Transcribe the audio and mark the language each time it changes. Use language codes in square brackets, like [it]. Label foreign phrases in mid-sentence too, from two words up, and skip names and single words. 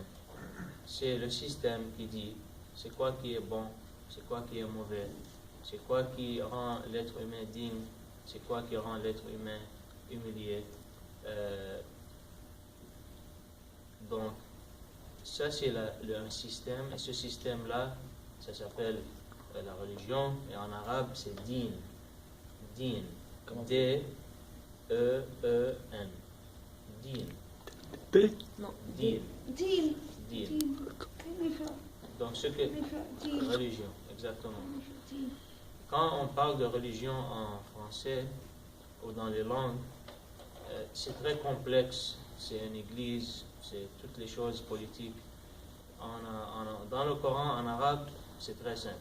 [fr] C'est le système qui dit c'est quoi qui est bon, c'est quoi qui est mauvais, c'est quoi qui rend l'être humain digne, c'est quoi qui rend l'être humain humilié. Donc, ça c'est un système, et ce système-là, ça s'appelle la religion, et en arabe c'est din. Din. D-E-E-N. Din. P? Non. Din. Din. Din. Donc ce que... Religion, exactement. Quand on parle de religion en français ou dans les langues, c'est très complexe. C'est une église, c'est toutes les choses politiques. Dans le Coran, en arabe, c'est très simple.